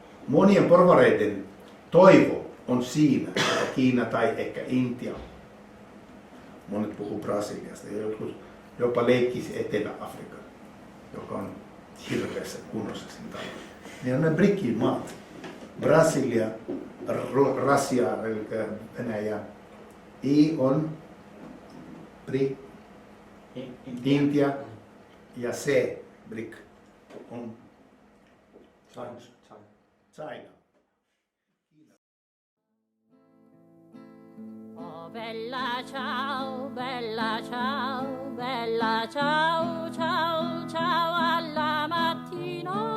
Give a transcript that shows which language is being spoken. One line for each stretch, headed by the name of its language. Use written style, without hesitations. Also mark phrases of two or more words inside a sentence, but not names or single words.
Finnish: monien porvareiden toivo on siinä, että Kiina tai ehkä Intia, monet puhuu Brasiliasta ja jotkut jopa leikkisi Etelä-Afrikan, joka on hirveässä kunnossa sen tavalla. Niin on ne BRIC-maat, Brasilia, Russia, eli Venäjä, I on BRIC, Intia ja C, BRIC on China.
Italian: Oh bella ciao, bella ciao, bella ciao, ciao, ciao alla mattina.